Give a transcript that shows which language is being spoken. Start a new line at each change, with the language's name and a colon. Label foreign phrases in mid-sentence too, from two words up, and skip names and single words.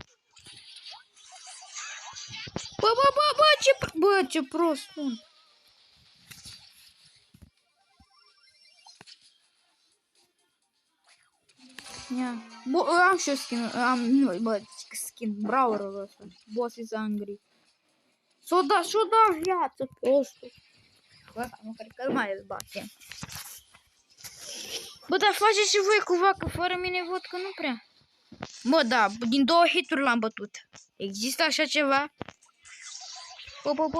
Romanian: Bă, ce prost sunt. Ia. Bă, am și eu skin, skin, brawlerul ăsta.
English: Boss is angry.
Romanian: S-o da viață pe ăsta. Bă, nu cred că mai îl bate. Bă, dar faceți și voi cumva, că fără mine văd că nu prea. Bă, da, din 2 hituri l-am bătut. Există așa ceva? Bă.